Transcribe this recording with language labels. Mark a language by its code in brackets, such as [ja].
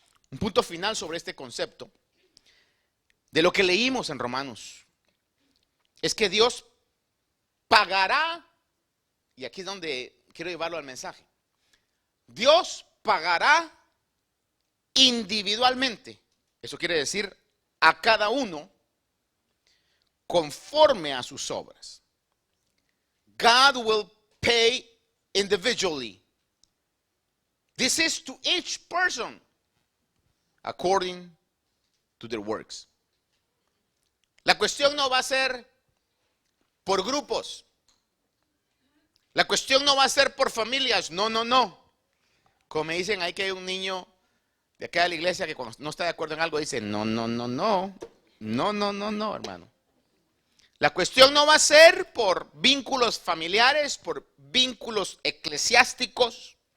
[es] Un punto final sobre este concepto de lo que leímos en Romanos es que Dios pagará, y aquí es donde quiero llevarlo al mensaje. Dios pagará individualmente, eso quiere decir a cada uno conforme a sus obras. [en] God will pay individually. This is to each person according to their works. [es] La cuestión no va a ser por grupos. La cuestión no va a ser por familias. No, no, no. Como me dicen, hay que hay un niño de acá de la iglesia que cuando no está de acuerdo en algo dice, no, no, no, no. No, no, no, no, hermano. La cuestión no va a ser por vínculos familiares, por vínculos eclesiásticos.